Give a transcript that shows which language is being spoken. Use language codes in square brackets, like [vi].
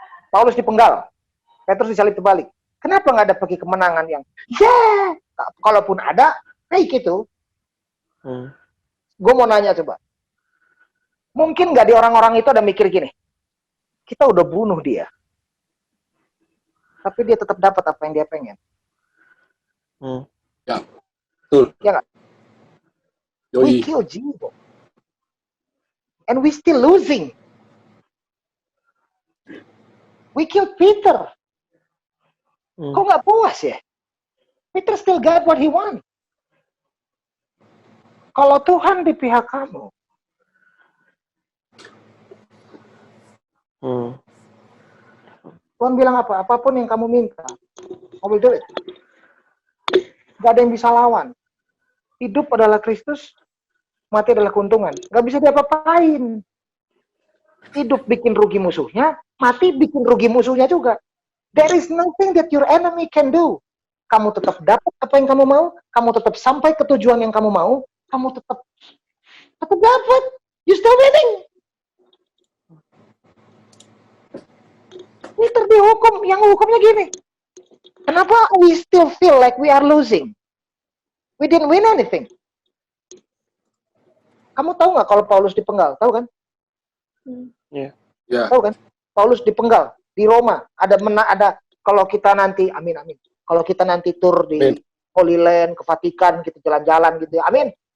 [id] Paulus dipenggal, Petrus disalib kebalik. Kenapa nggak ada pakai kemenangan yang, kalaupun ada, kayak gitu. Gue mau nanya coba. Mungkin nggak di orang-orang itu ada mikir gini, kita udah bunuh dia, tapi dia tetap dapat apa yang dia pengen. Ya, betul. Ya nggak? [en] We kill Jesus, and we still losing. We kill Peter. [id] Kok nggak puas ya? [en] Peter still got what he want. [id] Kalau Tuhan di pihak kamu, Tuhan bilang apa? Apapun yang kamu minta, [en] I will do it. [id] Gak ada yang bisa lawan. Hidup adalah Kristus, mati adalah keuntungan. Gak bisa diapa-apain. Hidup bikin rugi musuhnya, mati bikin rugi musuhnya juga. [en] There is nothing that your enemy can do. [id] Kamu tetap dapat apa yang kamu mau, kamu tetap sampai ke tujuan yang kamu mau, kamu tetap dapat. [en] You still winning. [id] Peter dihukum, yang hukumnya gini. [en] Kenapa we still feel like we are losing? We didn't win anything. [id] Kamu tahu nggak kalau Paulus dipenggal? Tahu kan? Tahu kan? Paulus dipenggal di Roma. Ada kalau kita nanti, amin. Kalau kita nanti tur di Holy Land, ke Vatikan, kita jalan-jalan gitu. Amin.